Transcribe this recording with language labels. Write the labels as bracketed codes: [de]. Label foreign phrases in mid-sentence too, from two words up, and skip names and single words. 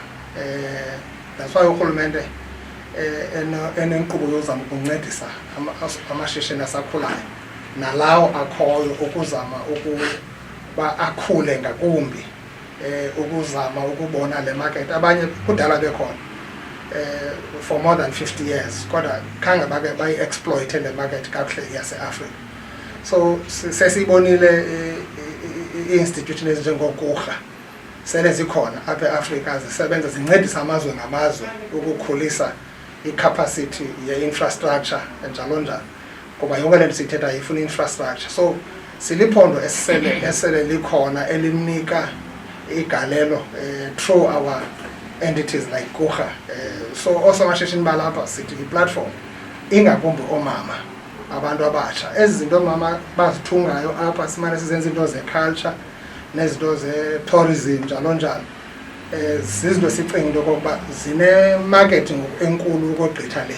[xh] That's why urhulumente enenkqubo yozama ukuncedisa amashishini asakhulayo nalawo akhoyo ukuzama ukuba akhule ngakumbi, ukuzama ukubona le market. Abanye kudala bekhona [en] for more than 50 years [xh] kodwa khange bake bayi-exploite le market kakuhle yaseAfrika. So sesiyibonile i-institution ezinjengoku sele zikhona apha eAfrika zisebenza zincedisa amazwe ngamazwe ukukhulisa i-capacity ye-infrastructure njalo njalo, ngoba yonke le nto siyithetha ifuna infrastructure. So siliphondo esele likhona elinika igalelo [en] through our entities like KUGA. [xh] So also amashishini balapha sithi i-platform ingakumbi omama abantu abatsha. Ezi zinto mama bazithungayo apha simane sizenza into ze-culture nezinto ze-tourism njalo njalo. Zizinto sicinga into okokuba zine-market enkulu ukogqitha le.